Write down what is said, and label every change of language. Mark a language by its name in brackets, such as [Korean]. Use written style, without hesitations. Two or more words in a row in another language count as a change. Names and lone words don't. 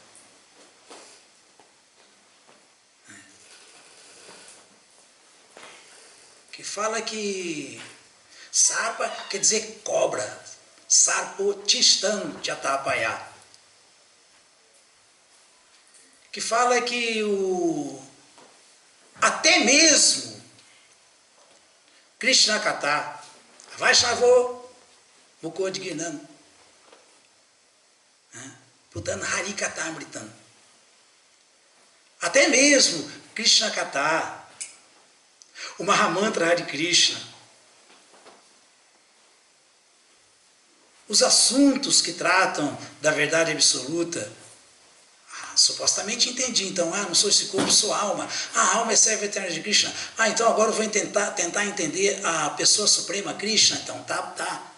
[Portuguese] Que fala que Sarpa quer dizer cobra. [Sanskrit] Sarpo Tistan Jatapaya. [Portuguese] Que fala que até mesmo [Sanskrit] Krishna Kata, Vaishnavo Mukho Digirnam Putan Hari Kata Mritam. [Portuguese] Até mesmo Krishna Kata, o Mahamantra Hare Krishna, os assuntos que tratam da verdade absoluta, supostamente entendi, então, não sou esse corpo, sou alma, a alma é serva eterna de Krishna, então agora eu vou tentar entender a pessoa suprema Krishna, então tá.